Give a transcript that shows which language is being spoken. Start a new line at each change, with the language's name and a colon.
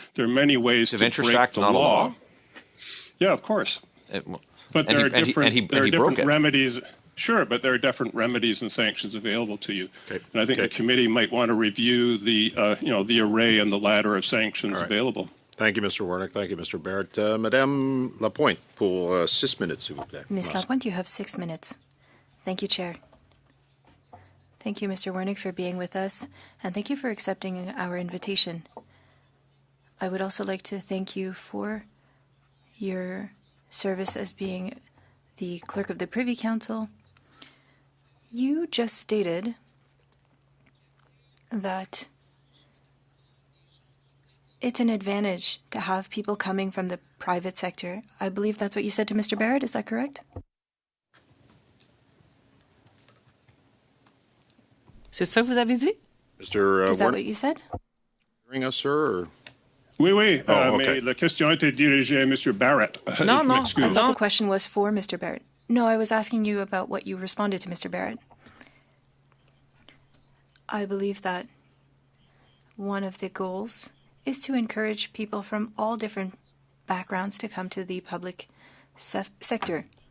English: There are many ways to break the law. Yeah, of course. But there are different remedies. Sure, but there are different remedies and sanctions available to you. Okay. And I think the committee might want to review the array and the ladder of sanctions available. Thank you, Mr. Warnick. Thank you, Mr. Barrett.
French: Madame Lapointe, pour 6 minutes, s'il vous plaît.
English: Ms. Lapointe, you have 6 minutes. Thank you, Chair. Thank you, Mr. Warnick, for being with us, and thank you for accepting our invitation. I would also like to thank you for your service as being the clerk of the Privy Council. You just stated that it's an advantage to have people coming from the private sector. I believe that's what you said to Mr. Barrett. Is that correct?
French: C'est ça que vous avez dit?
English: Mr. Is that what you said? Hearing us, sir? Or?
French: Oui. Mais la question était dirigée à Mr. Barrett.
English: No. I thought the question was for Mr. Barrett. No, I was asking you about what you responded to Mr. Barrett. I believe that one of the goals is to encourage people from all different backgrounds to come to the public sector.